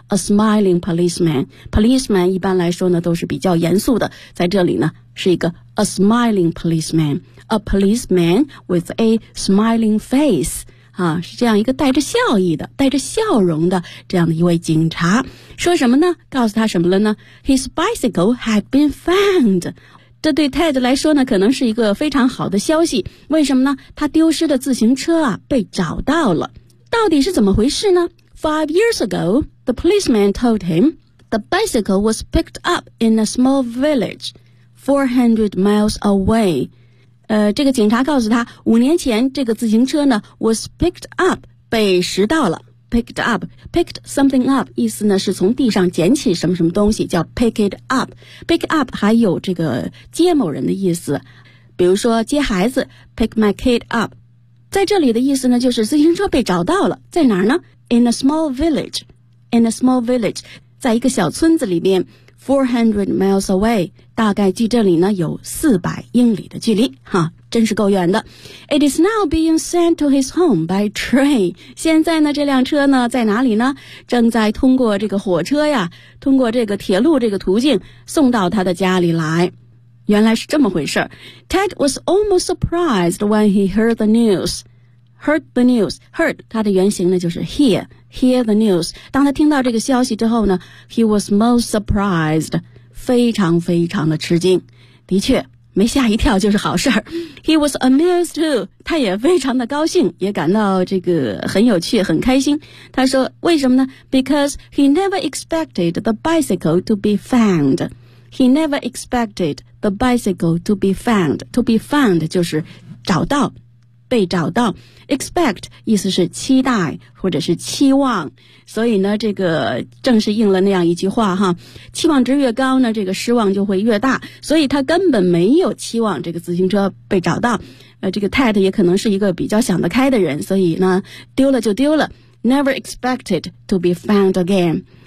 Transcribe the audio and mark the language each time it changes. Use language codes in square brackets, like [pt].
[en] a smiling policeman， [zh] policeman 一般来说呢都是比较严肃的，在这里呢是一个 a smiling policeman， [en] a policeman with a smiling face， [zh] 是这样一个带着笑意的，带着笑容的这样的一位警察。说什么呢？告诉他什么了呢？ [en] His bicycle had been found。 [zh] 这对 Ted 来说呢可能是一个非常好的消息。为什么呢？他丢失的自行车啊被找到了。到底是怎么回事呢？ [en] 5 years ago, the policeman told him the bicycle was picked up in a small village 400 miles away。 [zh] 这个警察告诉他，5年前这个自行车呢 [en] was picked up， [zh] 被拾到了。 [en] picked up， picked something up， [zh] 意思呢是从地上捡起什么什么东西，叫 [en] pick it up。 [zh] pick up 还有这个接某人的意思，比如说接孩子， [en] pick my kid up。 [zh] 在这里的意思呢就是自行车被找到了，在哪儿呢？ [en] in a small village， [zh] in a small village， 在一个小村子里面， [en] 400 miles away， [zh] 大概距这里呢有400英里的距离，真是够远的。 [en] It is now being sent to his home by train， [zh] 现在呢这辆车呢在哪里呢？正在通过这个火车呀，通过这个铁路这个途径送到他的家里来。原来是这么回事。 [en] Ted was almost surprised when he heard the news， heard the news， heard [zh] 他的原型呢就是 [en] hear the news。 [zh] 当他听到这个消息之后呢， [en] he was most surprised， [zh] 非常非常的吃惊，的确没吓一跳就是好事儿。 [en] He was amused too， [zh] 他也非常的高兴，也感到这个很有趣很开心。他说为什么呢？ [en] Because he never expected the bicycle to be found， he never expected the bicycle to be found， to be found [zh] 就是找到，被找到。 expect 意思是期待或者是期望，所以呢这个正是应了那样一句话哈，期望值越高呢这个失望就会越大，所以他根本没有期望这个自行车被找到。这个 Ted 也可能是一个比较想得开的人，所以呢丢了就丢了， [en] never expected to be found again。